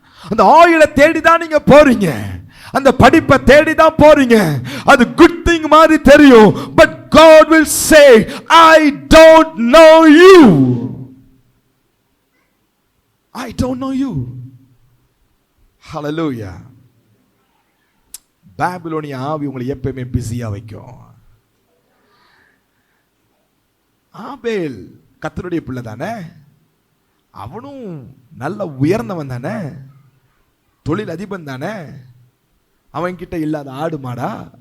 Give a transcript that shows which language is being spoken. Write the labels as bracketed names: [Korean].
[Tamil] அந்த ஆயிலை தேடி தான் நீங்க போறீங்க, அந்த படிப்பை தேடி தான் போறீங்க. அது குட் திங் மாதிரி தெரியும். [English] But God will say, I don't know you. I don't know you. Hallelujah. [Tamil] பாபிலோனிய ஆவி உங்களை எப்பயுமே பிஸியா வைக்கும். ஆபேல் கர்த்தருடைய பிள்ளை தானே, அவனும் நல்ல உயர்ந்தவன் தானே, தொழில் அதிபன் தானே, அவன் கிட்ட இல்லாத ஆடு மாடா?